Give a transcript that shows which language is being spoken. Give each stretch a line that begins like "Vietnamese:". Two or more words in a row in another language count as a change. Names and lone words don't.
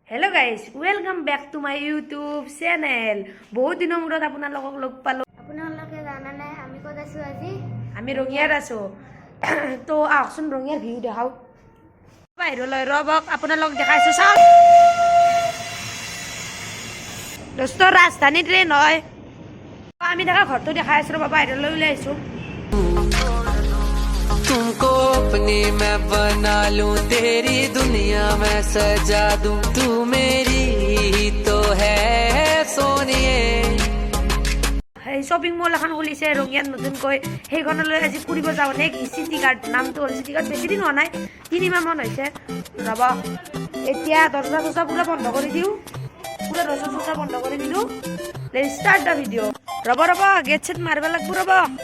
English: Hello guys, welcome back to my YouTube channel.
Assamese: বহুত দিনৰ মূৰত আপোনালোকক লগ পালো। আপোনালোকে জানা নাই আমি ক'ত আছো আজি? আমি ৰঙিয়াত আছো। তো আহকচোন ৰঙিয়াৰ ভিউ দেখাও। বাহিৰলৈ ৰবক আপোনালোক দেখাইছো চাওক। দোস্ত ৰাজধানী ট্ৰেইন হয়। আমি দেখা ঘৰটো দেখাই আছো ৰবা বাহিৰলৈ ওলাই আছো।
Hindi: तुमको अपनी मैं बना लूं तेरी दुनिया मैं सजा दूं तू मेरी ही तो है सोनिए
Assamese: এই
English: shopping mall
Assamese: এখন খুলিছে ৰঙিয়াত নতুনকৈ সেইখনলৈ আজি ফুৰিব যাওঁ নে সিটি গাৰ্ড নামটো হ'ল সিটি গাৰ্ড বেছি দিন হোৱা নাই 3 মাহ মান হৈছে ৰবা এতিয়া দৰ্জা পুৰা বন্ধ কৰি দিওঁ পুৰা দৰ্জা বন্ধ কৰি দিলোঁ
English: let's start the video'
Assamese: ৰবা
English: get set
Assamese: মাৰিব লাগিব ৰবা